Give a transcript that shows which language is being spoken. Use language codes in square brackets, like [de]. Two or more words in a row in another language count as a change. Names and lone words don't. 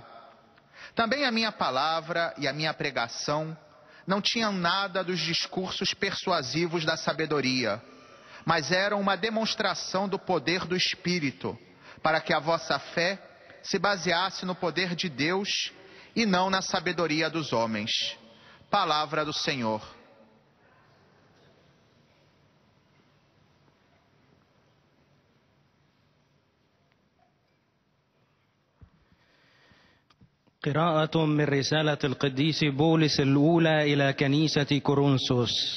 [pt] Também a minha palavra e a minha pregação não tinham nada dos discursos persuasivos da sabedoria, mas eram uma demonstração do poder do Espírito, para que a vossa fé se baseasse no poder de Deus e não na sabedoria dos homens. Palavra do Senhor. [ar] قراءة من رسالة القديس بولس الأولى إلى كنيسة كورنثوس.